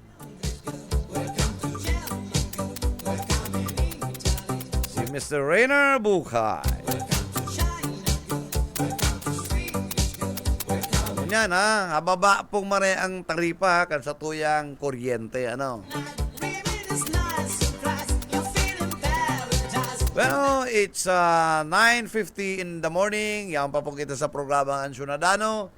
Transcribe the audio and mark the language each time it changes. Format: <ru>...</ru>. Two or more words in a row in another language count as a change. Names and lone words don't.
<bik>Si Mr. Rainer Bucay. Yan hababa pong mare ang taripa kan sa tuyang kuryente</bik> <en>Well, it's 9:50 in the morning.</en> <bik>Yan pa po kita sa programang Ansyonadano.</bik>